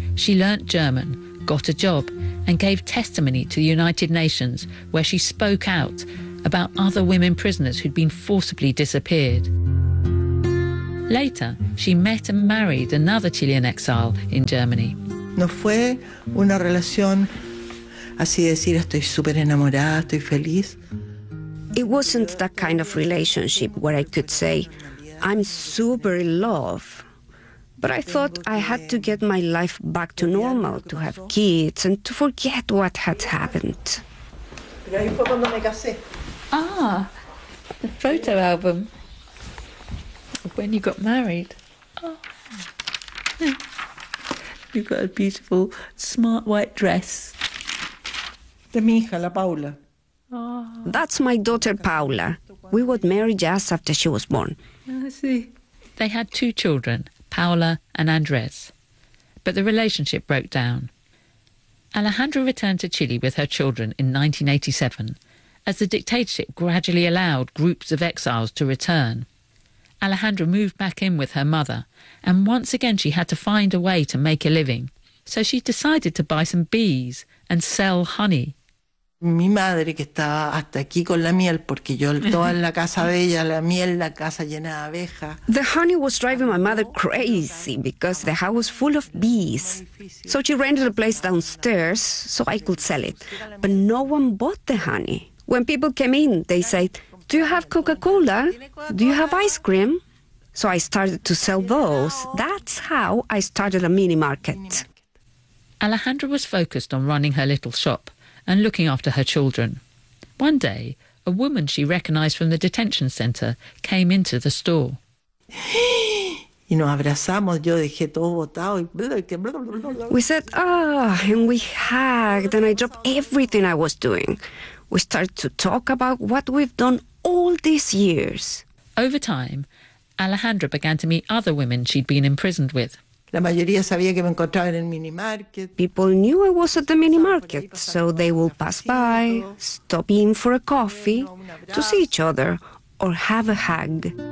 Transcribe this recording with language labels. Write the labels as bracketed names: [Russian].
[English] She learnt German, got a job, and gave testimony to the United Nations, where she spoke out about other women prisoners who'd been forcibly disappeared. Later, she met and married another Chilean exile in Germany. [Spanish] No fue una relación así decir estoy súper enamorada, estoy feliz. [English] It wasn't that kind of relationship where I could say, I'm super in love. But I thought I had to get my life back to normal, to have kids and to forget what had happened. Ah, the photo album. When you got married. Oh. You've got a beautiful, smart white dress. [Spanish] De mi hija, la Paula. [English] Oh. That's my daughter, Paula. We got married just after she was born. I see. They had two children, Paula and Andres. But the relationship broke down. Alejandra returned to Chile with her children in 1987, as the dictatorship gradually allowed groups of exiles to return. Alejandra moved back in with her mother, and once again she had to find a way to make a living. So she decided to buy some bees and sell honey. [Spanish] Mi madre, que estaba hasta aquí con la miel, porque yo toda en la casa de ella, la miel, la casa llena de abejas. [English] The honey was driving my mother crazy because the house was full of bees. So she rented a place downstairs so I could sell it. But no one bought the honey. When people came in, they said, do you have Coca-Cola? Do you have ice cream? So I started to sell those. That's how I started a mini market. Alejandra was focused on running her little shop and looking after her children. One day, a woman she recognised from the detention centre came into the store. [Spanish] Y nos abrazamos, yo dejé todo botado. [English] We said, and we hugged, and I dropped everything I was doing. We started to talk about what we've done all these years. Over time, Alejandra began to meet other women she'd been imprisoned with. [Spanish] La mayoría sabía que me encontraba en el mini market. [English] People knew I was at the mini market, so they would pass by, stop in for a coffee, to see each other, or have a hug.